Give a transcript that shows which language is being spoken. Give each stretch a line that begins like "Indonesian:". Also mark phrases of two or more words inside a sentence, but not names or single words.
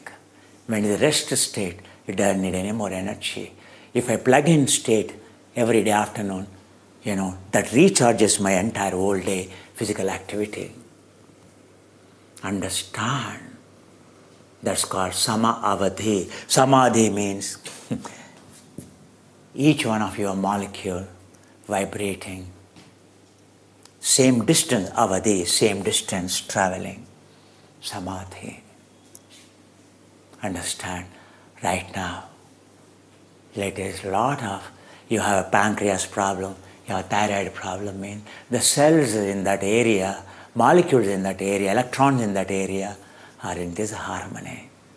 English: When in the rest state, it doesn't need any more energy. If I plug in state every day afternoon, that recharges my entire whole day physical activity. Understand. That's called
Sanskrit: sama avadhi.
English: Samadhi means each one of your molecule vibrating. Same distance, avadhi, same distance traveling. Samadhi. Understand. Right now, there's a lot of, you have a pancreas problem, you have a thyroid problem, means the cells in that area, molecules in that area, electrons in that area are in disharmony.